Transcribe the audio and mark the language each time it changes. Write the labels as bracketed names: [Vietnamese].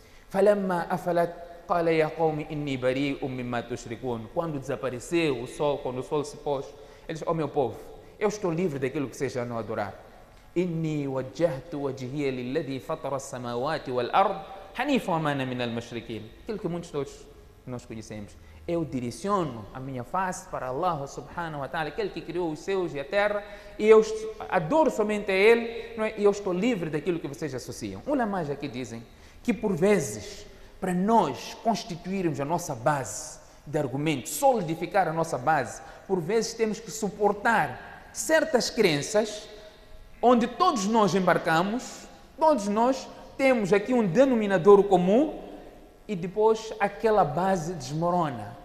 [Arabic] فلما أفلت قال يا قوم إني بريء مما تشركون. [Portuguese] Quando desapareceu o sol, quando o sol se pôs, ele diz, meu povo, eu estou livre daquilo que vocês já não adorar. [Arabic] إني وجهت وجهي للذي فطر السماوات والأرض حنيفا وما أنا من المشركين. [Portuguese] Aquilo que muitos todos nós conhecemos. Eu direciono a minha face para Allah subhanahu wa ta'ala, aquele que criou os céus e a terra, e eu adoro somente a Ele, não é? E eu estou livre daquilo que vocês associam. Ulamás aqui dizem que por vezes, para nós constituirmos a nossa base de argumentos, solidificar a nossa base, por vezes temos que suportar certas crenças onde todos nós embarcamos, todos nós temos aqui um denominador comum e depois aquela base desmorona.